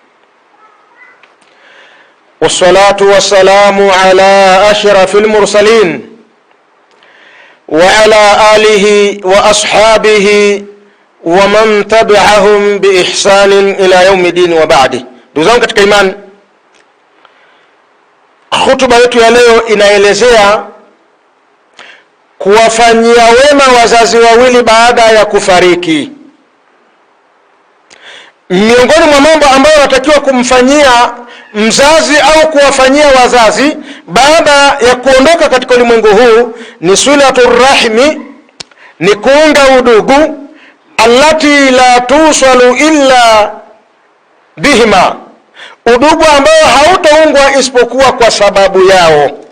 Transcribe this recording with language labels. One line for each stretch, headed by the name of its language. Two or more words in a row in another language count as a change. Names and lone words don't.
Arabic: والصلاة والسلام على أشرف المرسلين وعلى آله وأصحابه ومن تبعهم بإحسان إلى يوم الدين وبعده.
Swahili: Ndugu zangu katika imani, hutuba yetu ya leo inaelezea kuwafanyia wema wazazi wawili baada ya kufariki. Miongoni mwa mambo ambayo natakiwa kumfanyia mzazi au kuwafanyia wazazi baada ya kuondoka katika ulimwengu huu ni
Arabic: صلة الرحم,
Swahili: ni kuunga udugu,
Arabic: التي لا توصل إلا بهما,
Swahili: udugu ambao hautaungwa isipokuwa kwa sababu yao.